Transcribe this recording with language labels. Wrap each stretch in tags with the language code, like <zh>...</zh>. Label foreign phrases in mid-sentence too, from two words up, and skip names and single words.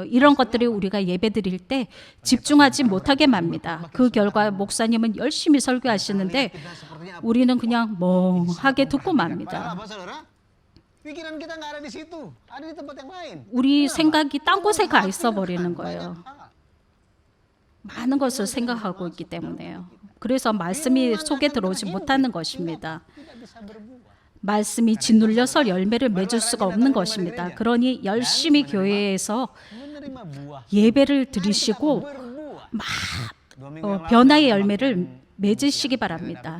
<ko>이런 것들이 우리가 예배 드릴 때 집중하지 못하게 맙니다. 그 결과 목사님은 열심히 설교하시는데 우리는 그냥 멍하게 듣고 맙니다.</ko> <id>Pikiran kita nggak ada di situ, ada di tempat yang lain.</id> <ko>우리 생각이 딴 곳에 가 있어 버리는 거예요. 많은 것을 생각하고 있기 때문에요. 그래서 말씀이 속에 들어오지 못하는 것입니다. 말씀이 짓눌려서 열매를 맺을 수가 없는 것입니다. 그러니 열심히 교회에서 예배를 드리시고 변화의 열매를 맺으시기 바랍니다.</ko>